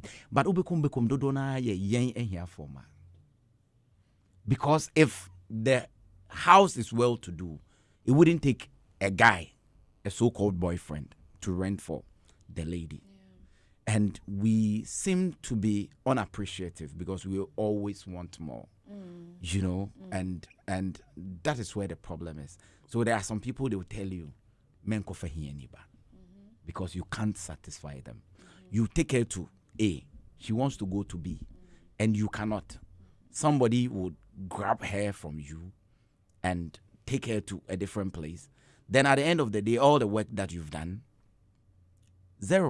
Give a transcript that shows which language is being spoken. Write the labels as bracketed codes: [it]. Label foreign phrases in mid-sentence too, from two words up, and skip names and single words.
[en] But because if the house is well to do, it wouldn't take a guy, a so-called boyfriend, to rent for the lady. And we seem to be unappreciative because we always want more, and that is where the problem is. [ha] So there are some people, they will tell you, men ko fahiye ba, [en] because you can't satisfy them. You take her to A, she wants to go to B, and you cannot. Somebody would grab her from you and take her to a different place. Then at the end of the day, all the work that you've done, zero.